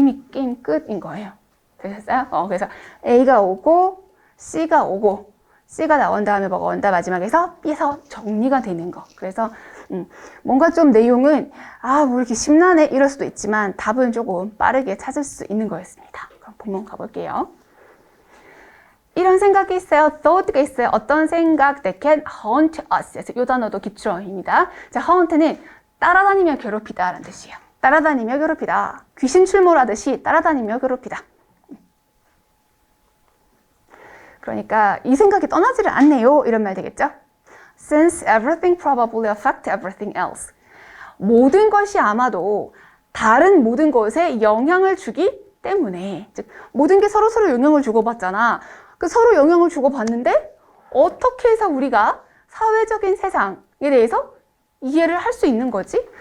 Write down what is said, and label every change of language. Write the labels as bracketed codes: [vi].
[ko] 이미 게임 끝인 거예요. 되셨어요? 그래서 A가 오고 C가 오고 C가 나온 다음에 뭐가 온다? 마지막에서 B에서 정리가 되는 거. 그래서 뭔가 좀 내용은 뭐 이렇게 심란해 이럴 수도 있지만 답은 조금 빠르게 찾을 수 있는 거였습니다. 그럼 본문 가볼게요. 이런 생각이 있어요. thought가 있어요. 어떤 생각 [en] that can haunt us. [ko] 그래서 이 단어도 기초어입니다. 자, haunt는 따라다니며 괴롭히다 라는 뜻이에요. 따라다니며 괴롭히다. 귀신 출몰하듯이 따라다니며 괴롭히다. 그러니까 이 생각이 떠나지를 않네요. 이런 말 되겠죠? [en] Since everything probably affect everything else. [ko] 모든 것이 아마도 다른 모든 것에 영향을 주기 때문에. 즉, 모든 게 서로 영향을 주고받잖아. 서로 영향을 주고받는데 어떻게 해서 우리가 사회적인 세상에 대해서 이해를 할 수 있는 거지?